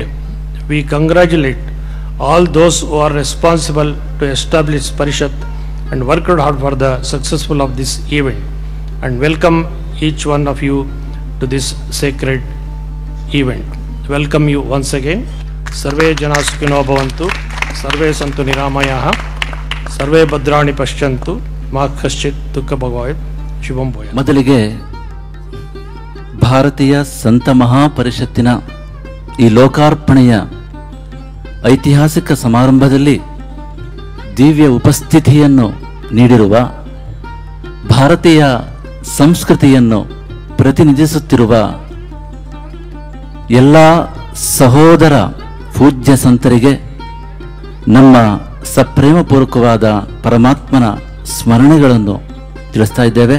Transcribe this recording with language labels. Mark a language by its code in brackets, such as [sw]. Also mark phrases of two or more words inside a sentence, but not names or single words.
[en] We congratulate all those who are responsible to establish Parishad and worked hard for the successful of this event, and welcome each one of you to this sacred event. Welcome you once again. [sa] सर्वे जन सुखिनो भवन्तु, सर्वे सन्तु निरामयाः, सर्वे भद्राणि पश्यन्तु, मा कश्चित् दुःख भाग्भवेत्. शिवम् बोय. [kn] ಮೊದಲಿಗೆ ಭಾರತೀಯ ಸಂತ ಮಹಾಪರಿಷತ್ತಿನ ಈ ಲೋಕಾರ್ಪಣೆಯ ಐತಿಹಾಸಿಕ ಸಮಾರಂಭದಲ್ಲಿ ದಿವ್ಯ ಉಪಸ್ಥಿತಿಯನ್ನು ನೀಡಿರುವ ಭಾರತೀಯ ಸಂಸ್ಕೃತಿಯನ್ನು ಪ್ರತಿನಿಧಿಸುತ್ತಿರುವ ಎಲ್ಲ ಸಹೋದರ ಪೂಜ್ಯ ಸಂತರಿಗೆ ನಮ್ಮ ಸಪ್ರೇಮಪೂರ್ವಕವಾದ ಪರಮಾತ್ಮನ ಸ್ಮರಣೆಗಳನ್ನು ತಿಳಿಸ್ತಾ ಇದ್ದೇವೆ.